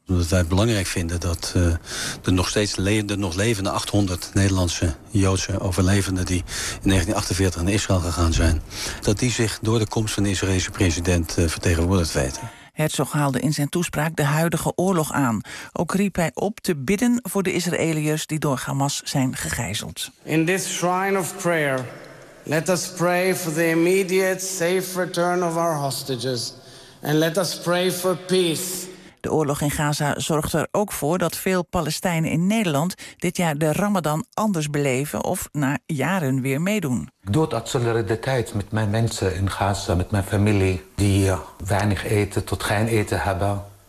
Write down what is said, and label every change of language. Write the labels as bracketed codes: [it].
[nl] Omdat wij het belangrijk vinden dat de nog levende 800 Nederlandse Joodse overlevenden die in 1948 naar Israël gegaan zijn, dat die zich door de komst van de Israëlische president vertegenwoordigd weten. Herzog haalde in zijn toespraak de huidige oorlog aan. Ook riep hij op te bidden voor de Israëliërs die door Hamas zijn gegijzeld. [en] In this shrine of prayer, let us pray for the immediate safe return of our hostages. And let us pray for peace. [nl] De oorlog in Gaza zorgt er ook voor dat veel Palestijnen in Nederland dit jaar de Ramadan anders beleven of na jaren weer meedoen. Door de solidariteit met mijn mensen in Gaza, met mijn familie, die weinig eten tot geen eten hebben.